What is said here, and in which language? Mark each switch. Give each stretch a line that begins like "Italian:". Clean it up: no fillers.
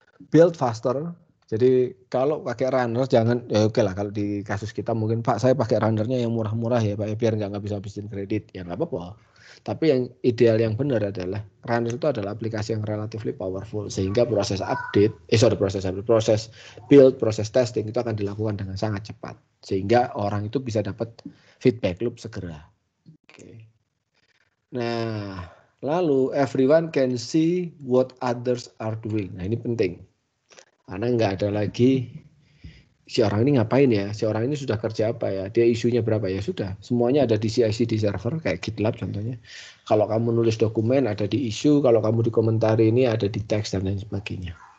English: Build faster.
Indonesian: Jadi kalau pakai runner jangan, ya oke lah kalau di kasus kita mungkin Pak saya pakai runnernya yang murah-murah ya Pak ya, biar nggak ngabisin kredit ya nggak apa-apa. Tapi yang ideal yang benar adalah runner itu adalah aplikasi yang
English: relatively powerful
Indonesian: sehingga proses proses build, proses testing itu akan dilakukan dengan sangat cepat sehingga orang itu bisa dapat feedback loop segera. Oke. Nah lalu
English: everyone can see what others are doing.
Indonesian: Nah ini penting. Karena nggak ada lagi si orang ini ngapain ya, si orang ini sudah kerja apa ya, dia isunya berapa ya, sudah semuanya ada di CI/CD server kayak GitLab contohnya. Kalau kamu nulis dokumen ada di isu, kalau kamu dikomentari ini ada di teks dan lain sebagainya.